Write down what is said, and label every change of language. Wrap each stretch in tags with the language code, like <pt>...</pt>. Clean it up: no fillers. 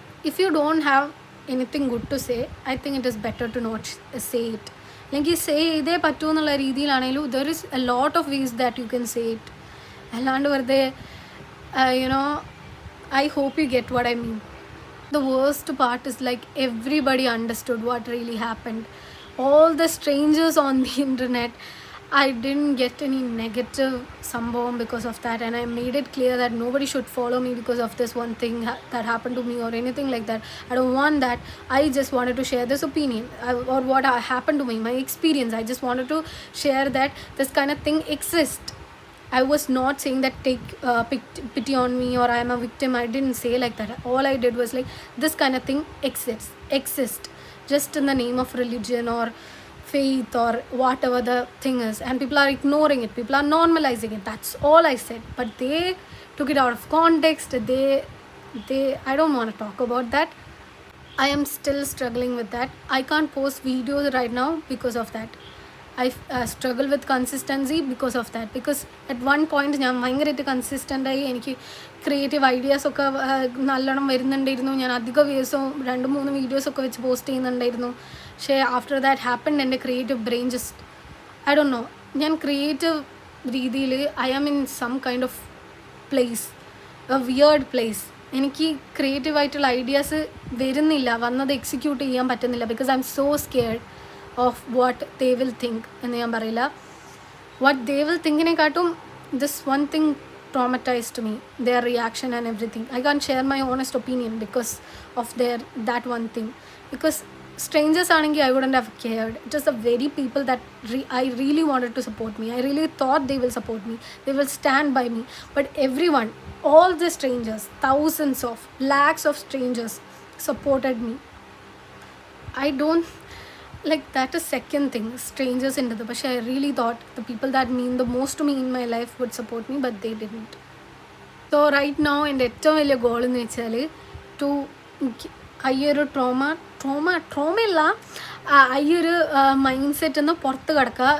<en>If you don't have anything good to say, I think it is better to not say it.</en> <ml>അല്ലെങ്കിൽ say ചെയ്തേ പറ്റൂ എന്നുള്ള രീതിയിലാണെങ്കിലും</ml> <en>There is a lot of ways that you can say it.</en> <ml>അല്ലാണ്ട് വെറുതെ</ml> <en>You know, I hope you get what I mean. The worst part is like everybody understood what really happened. All the strangers on the internet, I didn't get any negative sambhavam because of that, and I made it clear that nobody should follow me because of this one thing that happened to me or anything like that. I don't want that. I just wanted to share this opinion or what happened to me, my experience. I just wanted to share that this kind of thing exists. I was not saying that take pity on me or I am a victim. I didn't say like that. All I did was like, this kind of thing exists just in the name of religion or faith or whatever the thing is, and people are ignoring it, people are normalizing it. That's all I said. But they took it out of context. They I don't want to talk about that. I am still struggling with that. I can't post videos right now because of that. I struggle with consistency because of that. Because at one point</en> <ml>ഞാൻ ഭയങ്കരമായിട്ട് കൺസിസ്റ്റൻ്റായി എനിക്ക് creative ഐഡിയാസൊക്കെ നല്ലോണം വരുന്നുണ്ടായിരുന്നു. ഞാൻ അധിക ദിവസവും 2-3 വീഡിയോസൊക്കെ വെച്ച് പോസ്റ്റ് ചെയ്യുന്നുണ്ടായിരുന്നു.</ml> <en>പക്ഷേ after that happened എൻ്റെ creative brain just I don't know,</en> <ml>ഞാൻ ക്രിയേറ്റീവ് രീതിയിൽ</ml> <en>I am in some kind of place, a weird place.</en> <ml>എനിക്ക് ക്രിയേറ്റീവായിട്ടുള്ള ഐഡിയാസ് വരുന്നില്ല, വന്നത് എക്സിക്യൂട്ട് ചെയ്യാൻ പറ്റുന്നില്ല.</ml> <en>because I'm so scared of what they will think</en> <ml>എന്ന് ഞാൻ പറയില്ല.</ml> <en>What they will തിങ്കിനെക്കാട്ടും this one thing traumatized me, their reaction and everything. I can't share my honest opinion because of that one thing. Because strangers aanengi I wouldn't have cared. It was the very people that I really wanted to support me. I really thought they will support me, they will stand by me. But everyone, all the strangers, thousands of lakhs of strangers supported me. I don't like that is second thing, strangers into the but I really thought the people that mean the most to me in my life would support me, but they didn't. So right now</en> <ml>എൻ്റെ ഏറ്റവും വലിയ goal എന്ന് വെച്ചാൽ to ഈ ഒരു ട്രോമയല്ല, ഈ ഒരു mind set നിന്ന് പുറത്ത് കിടക്കുക.</ml>